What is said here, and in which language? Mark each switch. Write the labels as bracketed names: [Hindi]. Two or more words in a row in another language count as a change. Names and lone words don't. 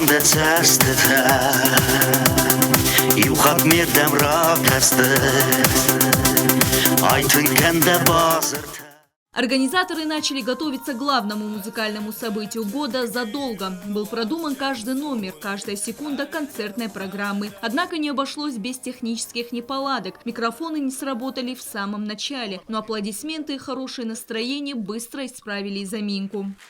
[Russian] de cestete I u xatmirdem rakeste Айтын кенде базырте. Организаторы начали готовиться к главному музыкальному событию года задолго. Был продуман каждый номер, каждая секунда концертной программы. Однако не обошлось без технических неполадок. Микрофоны не сработали в самом начале, но аплодисменты и хорошее настроение быстро исправили заминку.